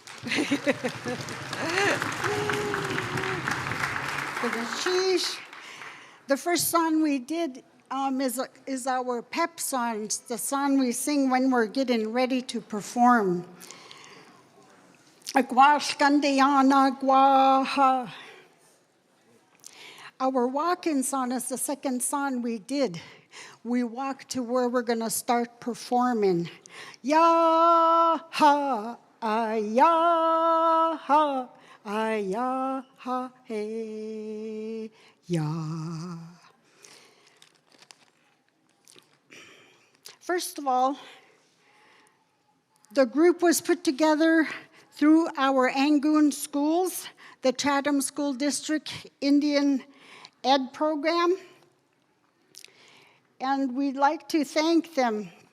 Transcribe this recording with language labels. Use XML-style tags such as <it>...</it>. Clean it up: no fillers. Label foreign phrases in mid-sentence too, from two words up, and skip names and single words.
<en>The first song we did is our pep song, the song we sing when we're getting ready to perform. Our walk-in song is the second song we did. We walk to where we're going to start performing. Ya ha, ya ha, ya ha, hey, ya. First of all, the group was put together through our Angoon schools, the Chatham School District Indian Ed program, and we'd like to thank them.</en>